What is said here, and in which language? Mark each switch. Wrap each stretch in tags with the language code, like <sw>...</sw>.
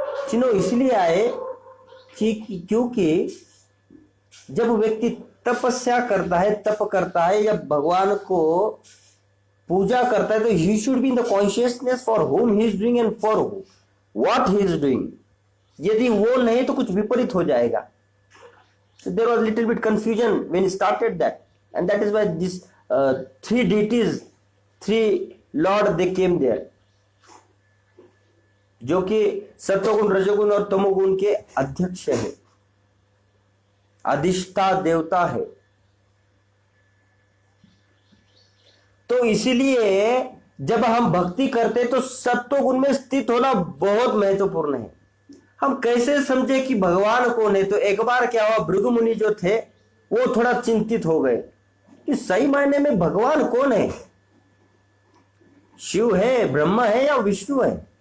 <hi>तीनों इसलिए आए क्योंकि जब व्यक्ति तपस्या करता है, तप करता है या भगवान को पूजा करता है, तो</hi> <en>He should be in the consciousness for whom he is doing and for what he is doing.</en> <hi>यदि वो नहीं तो कुछ विपरीत हो जाएगा।</hi> <en>So there was a little bit confusion when he started that, and that is why this three deities, three lord, they came there,</en> <hi>जो कि सत्वगुण, रजोगुण और तमोगुण के अध्यक्ष है, अधिष्ठा देवता है। तो इसीलिए जब हम भक्ति करते तो सत्वगुण में स्थित होना बहुत महत्वपूर्ण है। हम कैसे समझे कि भगवान कौन है? तो एक बार क्या हुआ, भृगु मुनि जो थे वो थोड़ा चिंतित हो गए कि सही मायने में भगवान कौन है, शिव है, ब्रह्मा है या विष्णु है?</hi>